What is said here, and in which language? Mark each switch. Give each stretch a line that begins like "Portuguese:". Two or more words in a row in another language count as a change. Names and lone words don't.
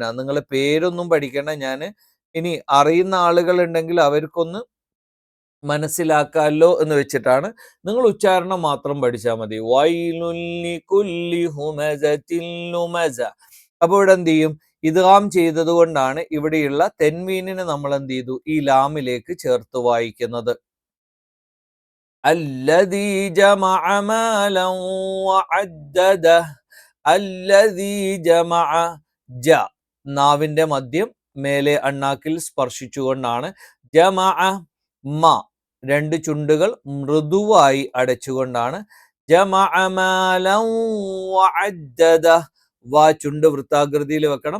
Malayalam: നിങ്ങൾ പേരൊന്നും പഠിക്കണ്ട, ഞാൻ ഇനി അറിയുന്ന ആളുകൾ ഉണ്ടെങ്കിൽ അവർക്കൊന്ന് മനസ്സിലാക്കാമല്ലോ എന്ന് വെച്ചിട്ടാണ്. നിങ്ങൾ ഉച്ചാരണം മാത്രം പഠിച്ചാൽ മതി.
Arabic: ويل لكل همزة لمزة.
Malayalam: അപ്പൊ ഇവിടെ എന്ത് ചെയ്യും? ഇദ്ഗാം ചെയ്തത് കൊണ്ടാണ് ഇവിടെയുള്ള തെൻവീനിനെ നമ്മൾ എന്ത് ചെയ്തു? ഈ ലാമിലേക്ക് ചേർത്ത് വായിക്കുന്നത്.
Arabic: الذي جمع مالا وعدده. الذي جمع,
Malayalam: ജ നാവിന്റെ മദ്യം മേലെ അണ്ണാക്കിൽ സ്പർശിച്ചുകൊണ്ടാണ്. ജമഅ, മ രണ്ട് ചുണ്ടുകൾ മൃദുവായി അടച്ചുകൊണ്ടാണ്.
Arabic: جمع مالا وعدده,
Malayalam: വ ചുണ്ട് വൃത്താകൃതിയിൽ വെക്കണം.